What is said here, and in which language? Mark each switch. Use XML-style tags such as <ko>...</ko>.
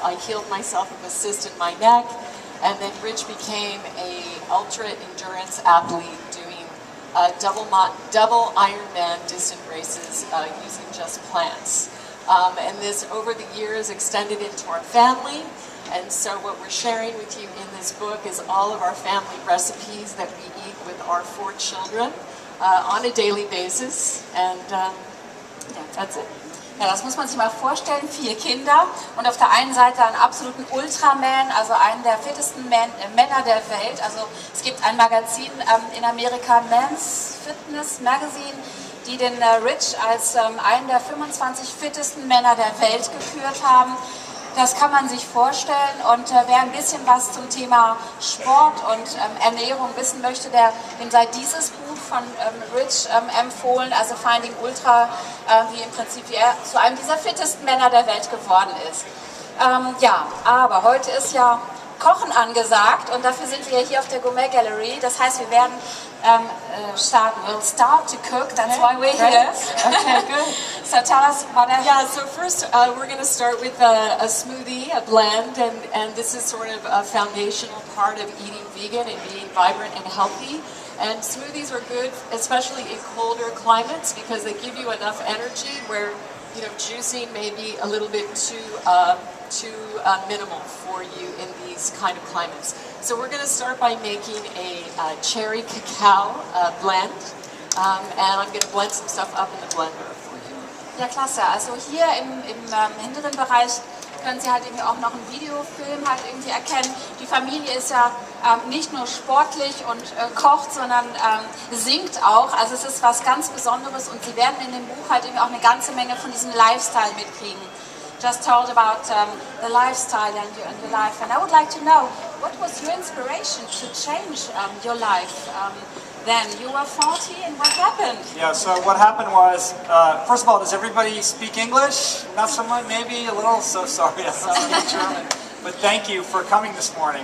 <en>I healed myself of a cyst in my neck, and then Rich became a ultra endurance athlete doing double Ironman distant races using just plants. And this over the years extended into our family. And so what we're sharing with you in this book is all of our family recipes that we eat with our 4 children on a daily basis. And yeah, that's it.</en> <de>Ja, das muss man sich mal vorstellen, 4 Kinder und auf der einen Seite einen absoluten Ultraman, also einen der fittesten Männer der Welt. Also es gibt ein Magazin in Amerika, Men's Fitness Magazine, die den Rich als einen der 25 fittesten Männer der Welt gekürt haben. Das kann man sich vorstellen, und wer ein bisschen was zum Thema Sport und Ernährung wissen möchte, dem sei dieses Buch von Rich empfohlen, also Finding Ultra, wie im Prinzip wie er zu einem dieser fittesten Männer der Welt geworden ist. Ja, aber heute ist ja Kochen angesagt, und dafür sind wir hier auf der Gourmet Gallery. Das heißt, wir werden starten.</de> <en>We'll start to cook. That's why we're here. Okay, good. So tell us what. Yeah. So first, we're going to start with a smoothie, a blend, and this is sort of a foundational part of eating vegan and being vibrant and healthy. And smoothies are good, especially in colder climates, because they give you enough energy where, you know, juicing may be a little bit too minimal for you in these kind of climates. So we're going to start by making a cherry cacao blend, and I'm going to blend some stuff up in the blender for you.</en> <de>Ja, klasse. Also hier im hinteren Bereich können Sie halt irgendwie auch noch einen Videofilm halt irgendwie erkennen. Die Familie ist ja nicht nur sportlich und kocht, sondern singt auch. Also es ist was ganz Besonderes, und Sie werden in dem Buch halt eben auch eine ganze Menge von diesem Lifestyle mitkriegen.</de> <en>Just told about the lifestyle and your life, and I would like to know, what was your inspiration to change your life? Then you were 40, and what happened? Yeah, so what happened was, first of all, does everybody speak English? Not someone, maybe a little. So sorry, I don't speak German. But thank you for coming this morning.</en>